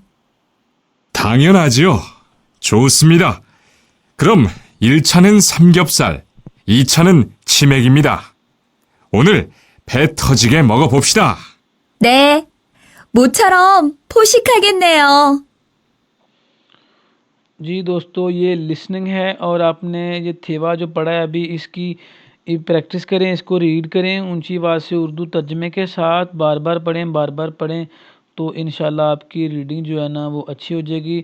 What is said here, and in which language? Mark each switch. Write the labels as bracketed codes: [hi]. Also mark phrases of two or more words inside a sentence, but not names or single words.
[ko] 당연하지요. 좋습니다. 그럼 1차는 삼겹살, 2차는 치맥입니다. 오늘 배 터지게 먹어봅시다. 네. 모처럼 포식하겠네요. [hi] जी दोस्तों, ये लिसनिंग है और आपने ये थेवा जो पढ़ा है अभी इसकी प्रैक्टिस करें, इसको रीड करें ऊंची आवाज़ से उर्दू तर्जमे के साथ, बार बार पढ़ें तो इंशाल्लाह आपकी रीडिंग जो है ना वो अच्छी हो जाएगी।